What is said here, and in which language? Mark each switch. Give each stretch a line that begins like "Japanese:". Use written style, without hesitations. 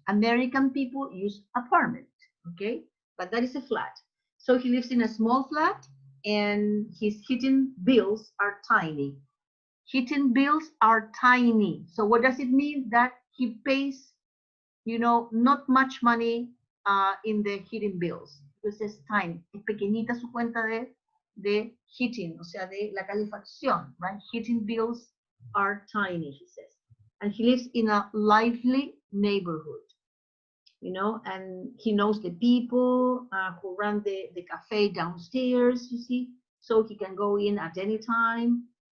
English: American people use apartment, okay? But that is a flat. So he lives in a small flat and his heating bills are tiny. Heating bills are tiny. So what does it mean? That he pays, not much money in the heating bills. because it's tiny.
Spanish: Es pequeñita su cuenta de heating, o sea, de la calefacción, right?
English: Heating bills are tiny, he says. And he lives in a lively neighborhood, you know, and he knows the people who run the cafe downstairs, you see, so he can go in at any time.